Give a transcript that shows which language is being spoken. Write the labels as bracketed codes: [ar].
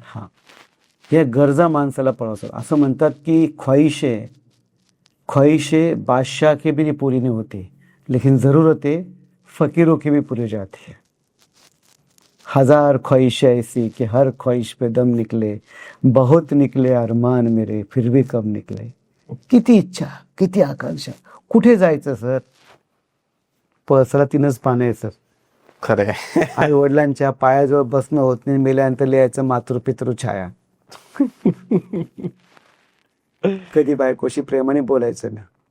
[mr] हा, या गरजा माणसाला पळवतात. असं म्हणतात की [hi] ख्वाहिशे बादशाह के भी पूरी नहीं होती, लेकिन जरूरतें फकीरों की भी पूरी जाती है. 1000 ख्वाहिशें ऐसी कि हर ख्वाहिश पे दम निकले, बहुत निकले अरमान मेरे फिर भी कम निकले. [mr] किती इच्छा, किती आकांक्षा, कुठे जायचं सर. पळसाला 3च पानं आहे सर. खरे. आई वडिलांच्या पायाजवळ बसणं होत नाही, मेल्यानंतर लिहायचं मातृपितृ छाया. कधी बायकोशी प्रेमाने बोलायचं ना,